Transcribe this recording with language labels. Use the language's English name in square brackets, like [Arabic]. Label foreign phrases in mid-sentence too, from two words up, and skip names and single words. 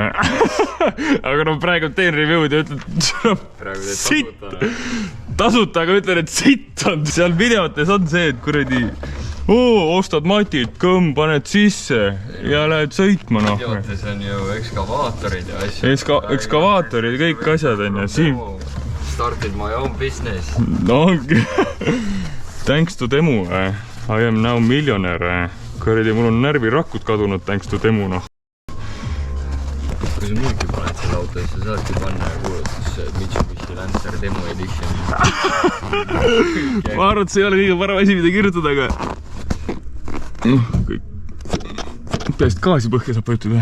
[Estonian] Aga no praegu teen review'd ja ütled, sitt. Tasuta, aga ütlen, et sitt on. Seal videotes on see, et kuradi ostad matid, kõmm, paned sisse ja lähed sõitma. Videotes on ju ekskavaatorid ja asjad. Ekskavaatorid ja kõik asjad on ja siin. [English] Started my own business. No, thanks to Temu. I am now millionaire. [Estonian] Kuradi, mul on närvirakud kadunud [English] thanks to Temu, [Estonian] noh. Kui sa müüki paned selle auto, siis sa saadki panna ja kuulutus Mitsubishi Lancer Demo Edition. Ma arvan, et see ei ole kõige parem asi, mida kirjutada, aga peast gaasi põhja saab võjutada.